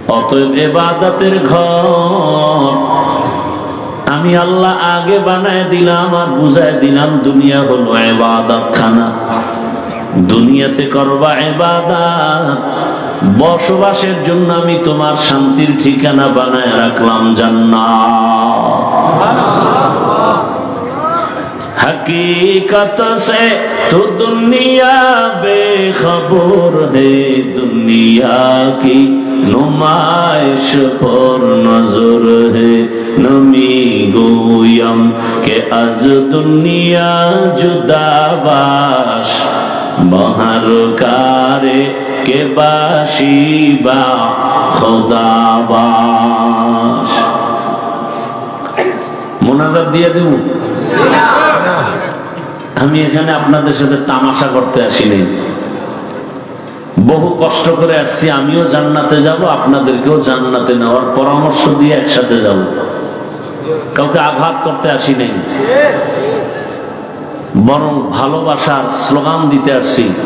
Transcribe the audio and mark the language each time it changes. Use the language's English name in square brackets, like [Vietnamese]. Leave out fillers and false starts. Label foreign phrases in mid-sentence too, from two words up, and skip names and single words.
[Bangla] অতএব ইবাদতের ঘর আমি আল্লাহ আগে বানায় দিলাম আর বুঝায় দিলাম, দুনিয়া হলো ইবাদত খানা। দুনিয়াতে করবা ইবাদত, বসবাসের জন্য আমি তোমার শান্তির ঠিকানা বানায় রাখলাম জান্নাত। [Urdu] حقیقت سے تو دنیا بے خبر ہے، دنیا کی نمائش پر نظر ہے. [Persian] نمی گویم که از دنیا جدا باش، بهر کاری که باشی با خدا باش. मुनाजात दिए देव, [Bangla] আমি এখানে আপনাদের সাথে তামাশা করতে আসিনি, বহু কষ্ট করে আসছি। আমিও জান্নাতে যাব, আপনাদেরকেও জান্নাতে নেওয়ার পরামর্শ দিয়ে একসাথে যাব। কাউকে আঘাত করতে আসি নাই, বরং ভালোবাসার স্লোগান দিতে আসছি।